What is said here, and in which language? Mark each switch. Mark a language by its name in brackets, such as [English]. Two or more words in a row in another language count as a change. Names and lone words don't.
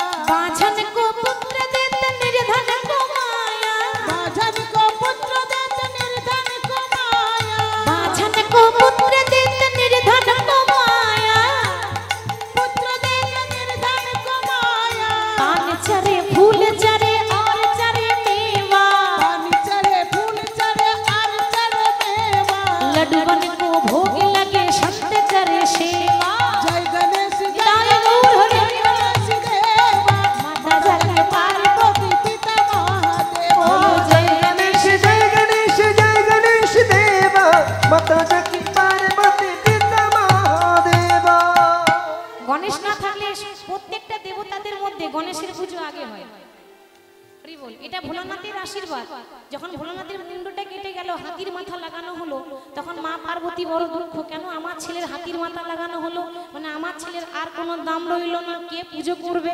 [Hindi] बाँझन को पुत्र देत निर्धन को माया, बाँझन को पुत्र देत निर्धन को माया। बाँझन को पुत्र देत निर्धन को माया, पुत्र देत निर्धन को माया। पान चरे फूल चरे और चरे मेवा, पानी चढ़े फूल चढ़े और चढ़े मेवा। लड्डूवन को भोग लगे संत करे सेवा। जय गणेश जय गौर जय हरि गणेश देवा। माता जाके पार्वती पिता महादेव। बोलो जय गणेश जय गणेश जय गणेश देवा। माता जाके पार्वती पिता महादेवा। [Bangla] গণেশ না থাকলে প্রত্যেকটা দেবতাদের মধ্যে গণেশের পুজো আগে হয়। হরি বল। এটা ভোলানাথের আশীর্বাদ। যখন ভোলানাথের মুন্ডটা কেটে গেল, হাতির মাথা লাগানো হলো, তখন মা পার্বতী বড় দুঃখ, কেন আমার ছেলের হাতির মাথা লাগানো হলো, মানে আমার ছেলের আর কোনো দাম রইল না, কে পুজো করবে?